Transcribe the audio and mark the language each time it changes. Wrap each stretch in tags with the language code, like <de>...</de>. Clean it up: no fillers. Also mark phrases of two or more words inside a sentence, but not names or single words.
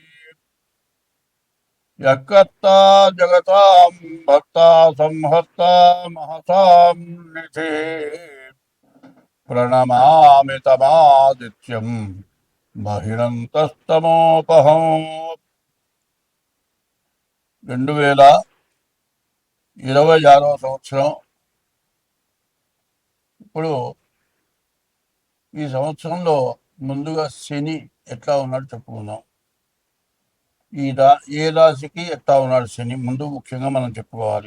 <sa>यत्कर्ता जगतां भक्ता संहर्ता महतां निधिः प्रणमामि तमादित्यं बहिरन्तस्तमोपहं</sa> <te>2026వ సంవత్సరం. ఇప్పుడు ఈ సంవత్సరంలో ముందుగా శని ఎట్లా ఉన్నాడు చెప్పుకుందాం. ఏ రాశికి ఎట్లా ఉన్నాడు శని ముందు ముఖ్యంగా మనం చెప్పుకోవాలి.</te>